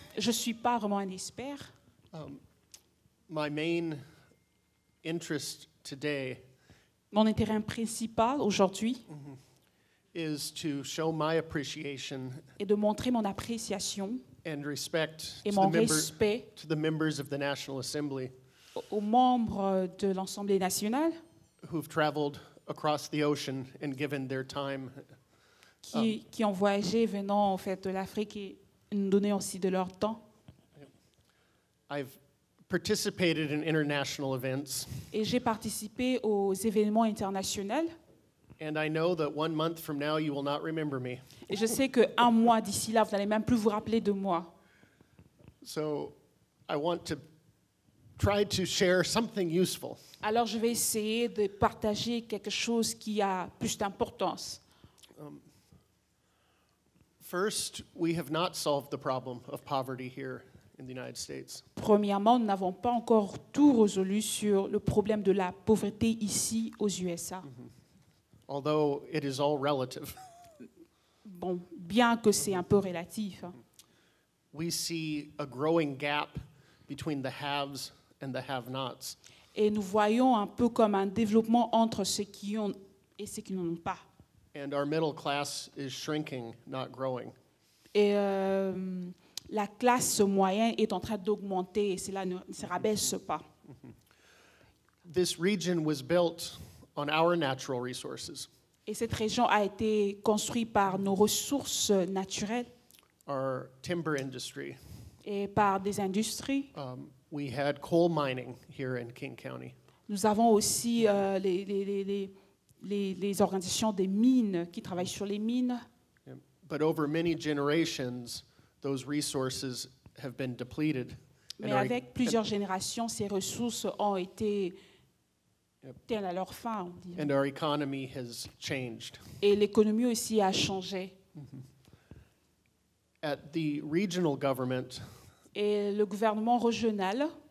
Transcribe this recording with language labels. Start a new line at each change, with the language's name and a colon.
French: Je ne suis pas vraiment un expert.
English: My main interest today
French: Mon intérêt principal aujourd'hui
English: is to show my appreciation
French: est de montrer mon appréciation
English: and respect
French: et
English: to
French: mon respect
English: to the members of the National Assembly
French: aux membres de l'Assemblée nationale
English: who've traveled across the ocean and given their time.
French: qui ont voyagé venant en fait, de l'Afrique et nous donner aussi de leur temps.
English: I've participated in international events,
French: Et j'ai participé aux événements internationaux
English: And I know that 1 month from now, you will not remember me.
French: Et je sais qu'un mois d'ici là, vous n'allez même plus vous rappeler de moi.
English: So I want to try to share something useful.
French: Alors je vais essayer de partager quelque chose qui a plus d'importance.
English: First, we have not solved the problem of poverty here in the United States.
French: Premièrement, nous n'avons pas encore tout résolu sur le problème de la pauvreté ici aux USA.
English: Although it is all relative.
French: Bon, bien que c'est un peu relatif, hein.
English: We see a growing gap between the haves and the have-nots.
French: Et nous voyons un peu comme un développement entre ceux qui ont et ceux qui n'en ont pas.
English: And our middle class is shrinking, not growing.
French: Et la classe moyenne est en train d'augmenter et cela ne se rabaisse pas.
English: This region was built on our natural resources,
French: Et cette région a été construite par nos ressources naturelles
English: our timber industry.
French: et par des industries.
English: We had coal mining here in King County.
French: Nous avons aussi les organisations des mines qui travaillent sur les mines.
English: But over many generations, those resources have been depleted.
French: Mais avec plusieurs générations, ces ressources ont été telles à leur fin, on dirait.
English: And our economy has changed.
French: Et l'économie aussi a changé.
English: At the regional government,
French: Et le gouvernement régional,